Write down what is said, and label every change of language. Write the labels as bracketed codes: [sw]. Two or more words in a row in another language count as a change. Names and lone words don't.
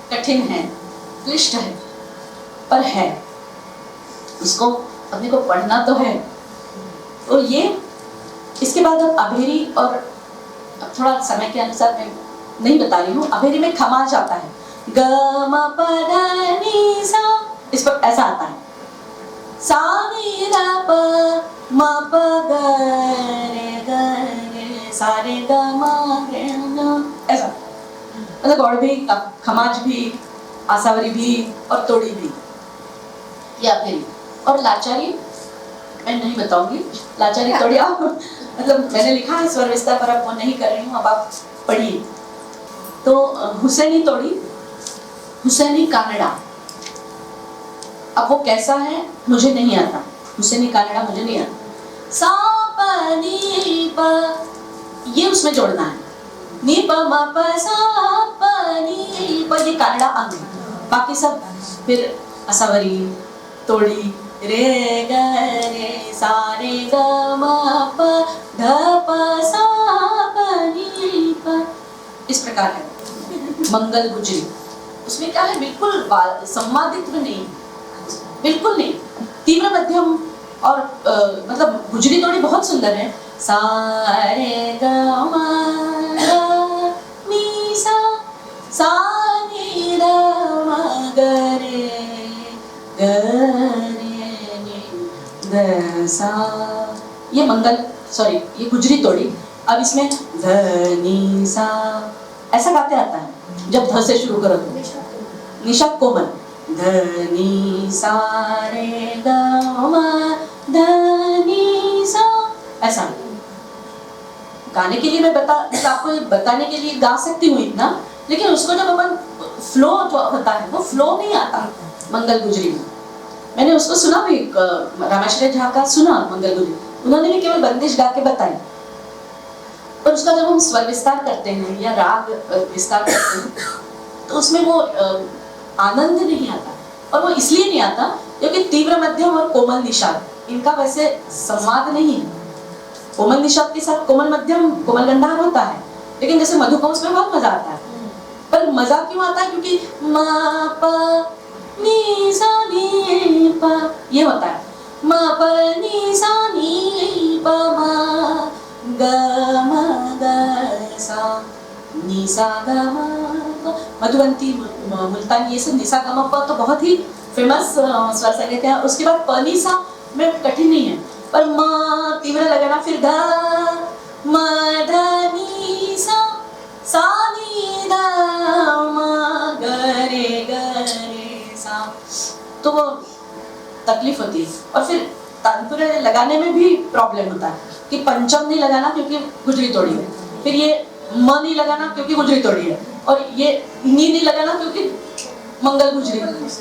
[hi] कठिन है, क्लिष्ट है, पर है, इसको अपने को पढ़ना तो है। तो ये इसके बाद अब अभेरी, और अब थोड़ा समय के अनुसार मैं नहीं बता रही हूँ, अभेरी में खमाज आता है, ग म प ध नि सा, इस पर ऐसा आता है, सा नि ध प म प ग रे सा रे ग म रे न, ऐसा। मतलब गौड़ भी, खमाज भी, आसावरी भी और तोड़ी भी, या फिर और लाचारी मैं नहीं बताऊंगी, लाचारी तोड़ी आप मतलब मैंने लिखा है स्वर विस्तार पर, अब वो नहीं कर रही हूँ, अब आप पढ़िए। तो हुसैनी तोड़ी, हुसैनी कानड़ा, अब वो कैसा है मुझे नहीं आता, हुसैनी कानड़ा मुझे नहीं आता। सा प नी प, ये उसमें जोड़ना है, नी प म प सा प नी प, ये कानड़ा अंग है, बाकी सब फिर असावरी, तोड़ी, रे ग रे सा रे ग म प ध प सा प नी प, इस प्रकार है। मंगल गुजरी, उसमें क्या है, बिल्कुल संवादित्व नहीं, बिल्कुल नहीं, तीव्र मध्यम और मतलब गुजरी तोड़ी बहुत सुंदर है। सा रे ग म ग नी सा, सा नी ध म ग रे ग रे नी ध सा, ये मंगल, सॉरी ये गुजरी तोड़ी। अब इसमें ध नी सा ऐसा गाते आता है, जब ध से शुरू करो तो निषाद कोमल, ध नी सा रे ग म ध नी सा, ऐसा। गाने के लिए मैं आपको बताने के लिए गा सकती हूँ इतना, लेकिन उसको जब अपन फ्लो होता है, वो फ्लो नहीं आता मंगल गुजरी में। मैंने उसको सुना भी, रामेश्वर झा का सुना मंगल गुजरी, उन्होंने भी केवल बंदिश गा के बताई, पर उसका जब हम स्वर विस्तार करते हैं या राग विस्तार करते हैं तो उसमें वो आनंद नहीं आता, और वो इसलिए नहीं आता क्योंकि तीव्र मध्यम और कोमल निषाद, इनका वैसे संवाद नहीं है। कोमल निषाद के साथ कोमल मध्यम, कोमल गंधार होता है, लेकिन जैसे मधुकंस में बहुत मजा आता है। पर मजा क्यों आता है, क्योंकि म प नी सा नी प, ये होता है, म प नी सा नी प म ग म ग सा नी सा ग म प, मधुबंती, मुल्तानी, ये सब निसा ग म प तो बहुत ही फेमस स्वर संगीत है। उसके बाद प नी सा में कठिन नहीं है, पर म तीव्र लगाना, फिर ध म ध नी सा, सा नी ध म ग रे सा, तो वो तकलीफ होती है। और फिर तानपुरे लगाने में भी प्रॉब्लम होता है कि पंचम नहीं लगाना क्योंकि गुजरी तोड़ी है, फिर ये म नहीं लगाना क्योंकि गुजरी तोड़ी है, और ये नी नहीं लगाना क्योंकि मंगल गुजरी है।